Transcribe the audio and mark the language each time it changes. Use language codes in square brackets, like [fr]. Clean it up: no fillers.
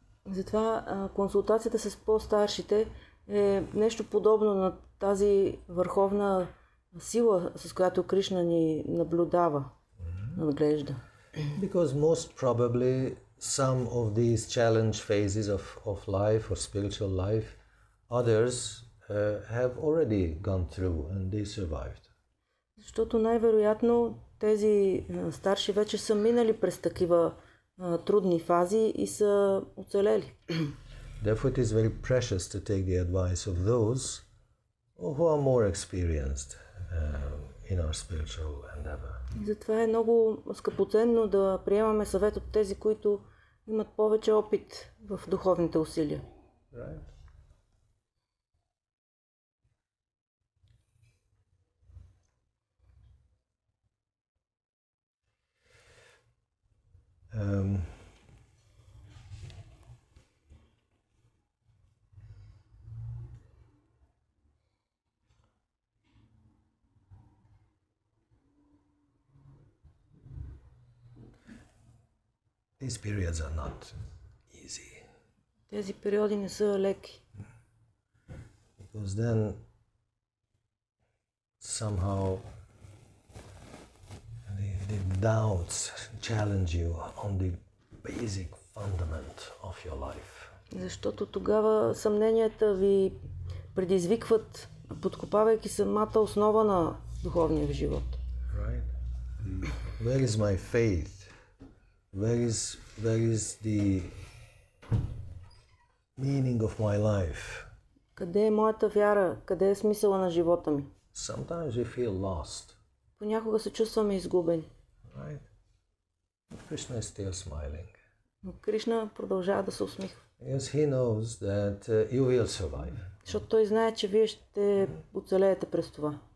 [bg] Затова консултацията с по-старшите е нещо подобно на тази върховна сила, с която Кришна ни наблюдава, надглежда. [en] Because most probably some of these challenge phases of life or spiritual life, others have already gone through and they survived. [bg] Защото най-вероятно тези старши вече са минали през такива трудни фази и са оцелели. [en] Therefore it is very precious to take the advice of those who are more experienced in our spiritual endeavor. [bg] Затова е много скъпоценно да приемаме съвет от тези, които имат повече опит в духовните усилия. [en] Right? These periods are not easy. [bg] Тези периоди не са леки. [en] Because then somehow the doubts challenge you on the basic fundament of your life. [bg] Защото тогава съмненията ви предизвикват, подкопавайки самата основа на духовния ви живот. [en] Right? Where is my faith? Where is the meaning of my life? [bg] Къде е моята вяра? Къде е смисъла на живота ми? [en] Sometimes we feel lost. [bg] Понякога се чувстваме изгубени. [en] Right? Krishna is still smiling. [bg] Но Кришна продължава да се усмихва. [en] Yes, he knows that you will survive. [bg] Защото той знае, че вие ще оцелеете през това.